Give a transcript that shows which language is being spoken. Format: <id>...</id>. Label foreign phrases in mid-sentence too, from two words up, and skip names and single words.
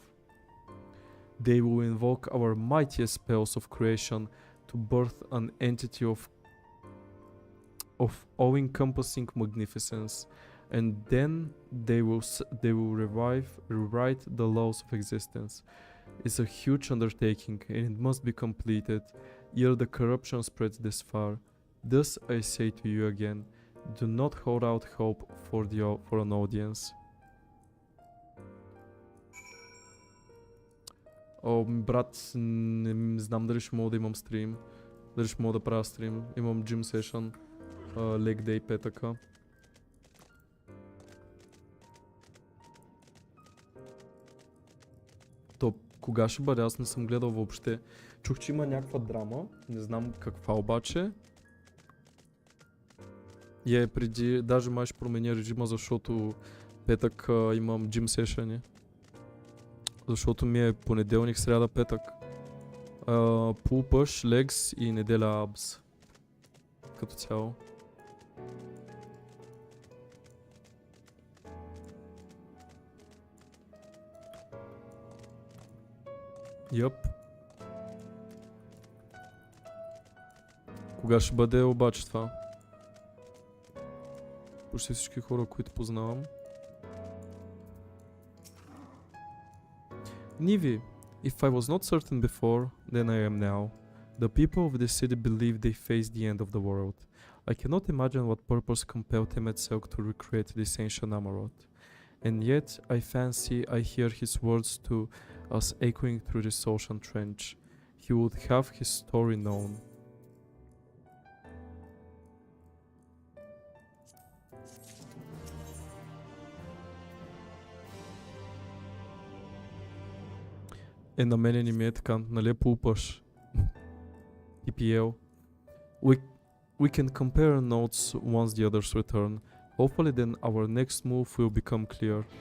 <en>They will invoke our mightiest spells of creation to birth an entity of all-encompassing magnificence, and then they will rewrite the laws of existence. It's a huge undertaking, and it must be completed ere the corruption spreads this far. Thus I say to you again, do not hold out hope for an audience.</en> <bg>О, брат, не знам дали ще мога да имам стрим. Дали ще мога да правя стрим. Имам</bg> <en>gym session, leg day</en> <bg>петъка. То кога ще бъде? Аз не съм гледал въобще. Чух, че има някаква драма. Не знам каква обаче. И е преди, даже май ще променя режима, защото петък имам</bg> <en>gym session.</en> <bg>Защото ми е понеделник, сряда, петък.</bg> <en>Pull push, legs</en> <bg>и неделя abs. Като цяло. Йоп. Кога ще бъде обаче това? Почти всички хора, които познавам.</bg> <en>Nivi, if I was not certain before, then I am now. The people of the city believe they face the end of the world. I cannot imagine what purpose compelled MSQ to recreate this ancient Amarot. And yet, I fancy I hear his words to us echoing through this ocean trench. He would have his story known.</en> <bg>На мене не ми е така, нали пулпаш? EPL.</bg> <en>We can compare notes once the others return. Hopefully then our next move will become clear.</en>